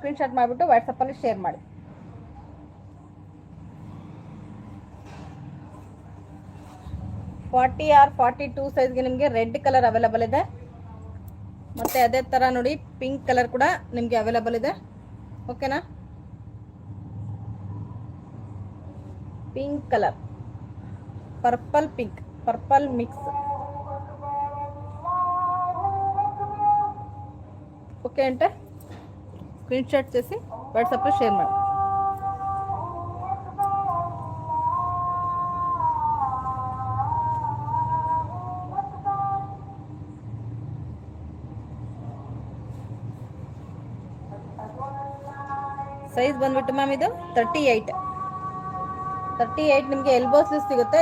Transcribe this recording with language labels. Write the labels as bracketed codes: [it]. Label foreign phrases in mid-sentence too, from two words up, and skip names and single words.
[kn] ಸ್ಕ್ರೀನ್ಶಾಟ್ ಮಾಡಿಬಿಟ್ಟು ವಾಟ್ಸಪ್ಪಲ್ಲಿ ಶೇರ್ ಮಾಡಿ. [en] forty or [kn] 42 ಸೈಜ್ಗೆ ನಿಮಗೆ [en] red colour available [kn] ಇದೆ. ಮತ್ತು ಅದೇ ಥರ ನೋಡಿ [en] pink colour [kn] ಕೂಡ ನಿಮಗೆ ಅವೈಲೇಬಲ್ ಇದೆ. [en] ಓಕೆನಾ? pink colour, purple pink, purple mix. [te] ఓకే అంటే స్క్రీన్‌షాట్ చేసి వాట్సాప్లో షేర్ ಮಾಡಿ. [kn] ಸೈಜ್ ಬಂದ್ಬಿಟ್ಟು ಮ್ಯಾಮ್ ಇದು 38 ನಿಮಗೆ [en] elbow sleeves [kn] ಸಿಗುತ್ತೆ.